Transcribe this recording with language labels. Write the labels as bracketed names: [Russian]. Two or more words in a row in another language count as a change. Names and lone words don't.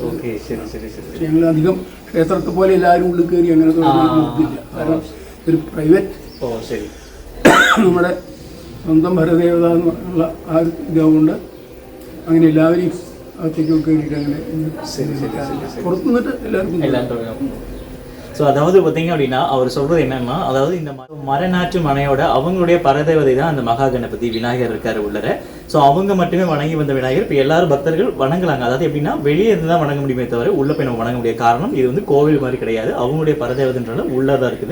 [Malayalam] പക്ഷേ ഞങ്ങൾ അധികം ക്ഷേത്രത്തെ പോലെ എല്ലാവരും ഉള്ളിൽ കയറി അങ്ങനെ തൊഴിലില്ല. കാരണം ഒരു പ്രൈവറ്റ് നമ്മുടെ സ്വന്തം ഭരദേവത എന്നുള്ള ആ ഒരു ഇതുകൊണ്ട് അങ്ങനെ എല്ലാവരെയും അകത്തേക്കൊക്കെ കയറിയിട്ട് അങ്ങനെ പുറത്തു നിന്നിട്ട് എല്ലാവർക്കും. [Tamil] ஸோ அதாவது பார்த்தீங்க அப்படின்னா அவர் சொல்கிறது என்னன்னா, அதாவது இந்த மரநாற்று மனையோட அவங்களுடைய பரதேவதை தான் அந்த மகா கணபதி விநாயகர் இருக்காரு உள்ளர. ஸோ அவங்க மட்டுமே வணங்கி வந்த விநாயகர் இப்போ எல்லாரும் பக்தர்கள் வணங்கலாங்க. அதாவது எப்படின்னா வெளியே இருந்து தான் வணங்க முடியுமே தவிர உள்ள போய் நம்ம வணங்க முடியாது. காரணம் இது வந்து கோவில் மாதிரி கிடையாது, அவங்களுடைய பரதேவதைன்றால உள்ளதாக இருக்குது.